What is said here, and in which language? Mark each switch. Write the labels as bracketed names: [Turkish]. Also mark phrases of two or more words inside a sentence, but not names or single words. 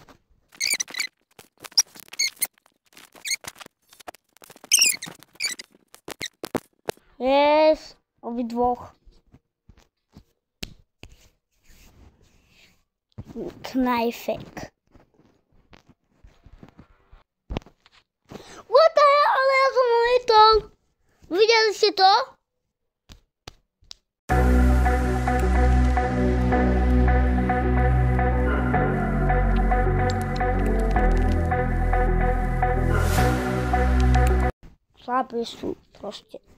[Slovak] Yes, obidvoch. Knajfek. [English] What the hell, [Slovak] ale ja som letol. Videli ste to? Slabé sú proste.